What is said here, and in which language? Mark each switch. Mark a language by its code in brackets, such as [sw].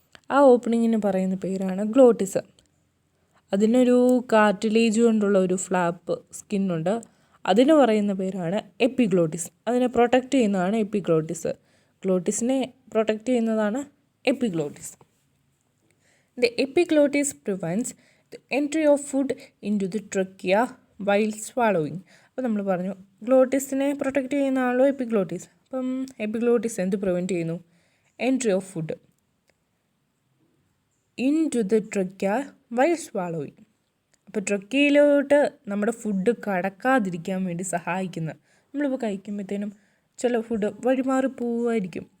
[ml] ആ ഓപ്പണിങ്ങിന് പറയുന്ന പേരാണ് ഗ്ലോട്ടിസ്. അതിനൊരു കാർട്ടിലേജ് കൊണ്ടുള്ള ഒരു ഫ്ലാപ്പ് സ്കിന്നുണ്ട്. അതിന് പറയുന്ന പേരാണ് എപ്പിഗ്ലോട്ടിസ്. അതിനെ പ്രൊട്ടക്റ്റ് ചെയ്യുന്നതാണ് എപ്പിഗ്ലോട്ടിസ്. ഗ്ലോട്ടിസിനെ പ്രൊട്ടക്റ്റ് ചെയ്യുന്നതാണ് epiglottis. [en] The epiglottis prevents the entry of food into the trachea while swallowing. [ml] അപ്പോൾ നമ്മൾ പറഞ്ഞു ഗ്ലോട്ടിസിനെ പ്രൊട്ടക്റ്റ് ചെയ്യുന്നതാണല്ലോ എപ്പിഗ്ലോട്ടിസ്. അപ്പം എപ്പിഗ്ലോട്ടിസ് എന്ത് പ്രിവെൻറ്റ് ചെയ്യുന്നു? [en] Entry of food into the trachea while swallowing. [ml] അപ്പോൾ ട്രക്കയിലോട്ട് നമ്മുടെ ഫുഡ് കടക്കാതിരിക്കാൻ വേണ്ടി സഹായിക്കുന്ന, നമ്മളിപ്പോൾ കഴിക്കുമ്പോഴത്തേനും ചില ഫുഡ് വഴിമാറി പോവുമായിരിക്കും.